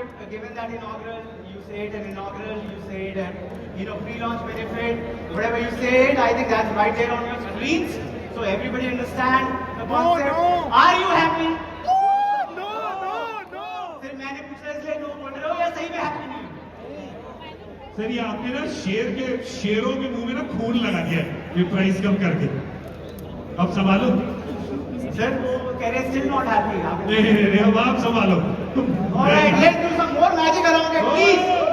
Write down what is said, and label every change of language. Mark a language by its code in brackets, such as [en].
[en] Given that inaugural, you say it, an inaugural, you say it, and pre-launch benefit, whatever you say it, I think that's right there on your screens, so everybody understand the concept. No. Are you happy? No. [hi] Sir, मैंने पूछा इसलिए no बोल रहे हो या सही में happy नहीं? सर ये आपने ना शेरों के मुंह में ना खून लगा दिया ये प्राइस कम करके। अब संभालो। सर वो कह रहे [en] still not happy. [hi] नहीं, अब आप संभालो। [en] Alright, let's do some more magic around it, please.